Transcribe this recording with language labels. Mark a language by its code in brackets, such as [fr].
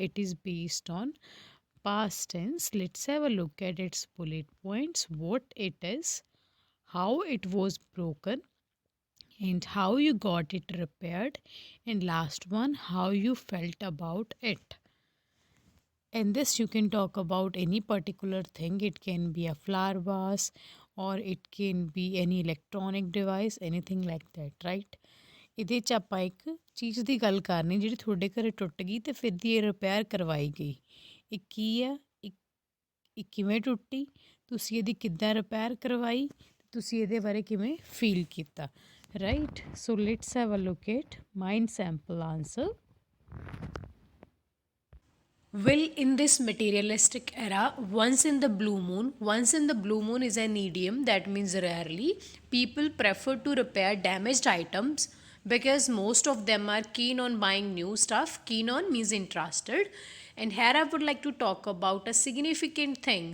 [en] It is based on past tense. Let's have a look at its bullet points, what it is, how it was broken, and how you got it repaired, and last one, how you felt about it. In this, you can talk about any particular thing. It can be a flower vase or it can be any electronic device, anything like that, right? [pa] ਇਹਦੇ 'ਚ ਆਪਾਂ ਇੱਕ ਚੀਜ਼ ਦੀ ਗੱਲ ਕਰਨੀ ਜਿਹੜੀ ਤੁਹਾਡੇ ਘਰੇ ਟੁੱਟ ਗਈ ਤੇ ਫਿਰ ਦੀ ਇਹ ਰਿਪੇਅਰ ਕਰਵਾਈ ਗਈ। ਇਹ ਕੀ ਆ, ਇਹ ਕਿਵੇਂ ਟੁੱਟੀ, ਤੁਸੀਂ ਇਹਦੀ ਕਿੱਦਾਂ ਰਿਪੇਅਰ ਕਰਵਾਈ, ਤੁਸੀਂ ਇਹਦੇ ਬਾਰੇ ਕਿਵੇਂ ਫੀਲ ਕੀਤਾ, right? [en] So let's have a look at mind sample answer. Will in this materialistic era, once in the blue moon is an idiom that means rarely. People prefer to repair damaged items because most of them are keen on buying new stuff. Keen on means interested. And here I would like to talk about a significant thing.